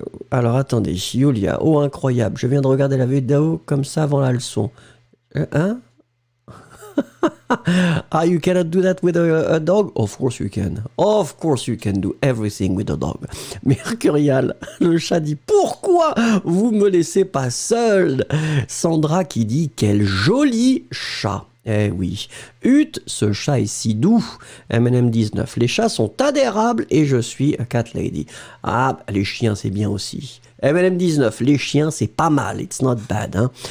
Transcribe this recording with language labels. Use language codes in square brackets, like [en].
[fr] Alors attendez, Julia, oh incroyable, je viens de regarder la vidéo comme ça avant la leçon. Hein? [en] Ah, you cannot do that with a dog? Of course you can. Of course you can do everything with a dog. [fr] Mercurial, le chat dit, pourquoi vous me laissez pas seul? Sandra qui dit, quel joli chat. Eh oui. Ut, ce chat est si doux. M&M19, les chats sont adérables et je suis [en] a cat lady. [fr] Ah, les chiens, c'est bien aussi. M&M19, les chiens, c'est pas mal. [en] It's not bad. [fr] Hein.